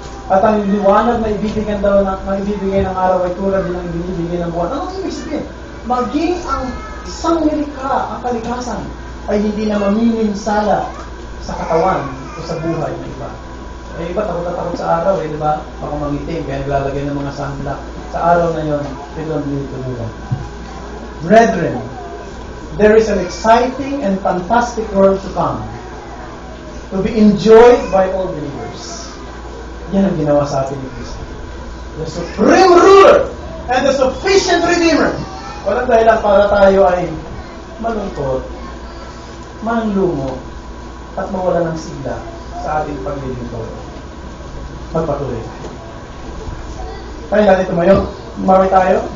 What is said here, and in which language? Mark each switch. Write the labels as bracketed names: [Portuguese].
[Filipino] At ang liwanag na ibibigay ng araw ay tulad din ang ibinibigay ng buwan. Ano ibig sabihin? Maging ang isang nilikha, ang kalikasan, ay hindi na mamiminsala sa katawan o sa buhay ng iba. Eh, iba takot na takot sa araw, di ba? Baka mangitim, kaya naglalagay ng mga sunblock. Sa araw na yon, [English] they don't need to do that. Brethren, there is an exciting and fantastic world to come, to be enjoyed by all believers. [Filipino] Yan ang ginawa sa atin ni Kristo. [English] The supreme ruler and the sufficient redeemer. [Filipino] Walang dahilan para tayo ay malungkot, manlumo, at mawala ng sigla sa ating paglilingkod. Magpatuloy. Tayo natin tumayo. Umawi tayo.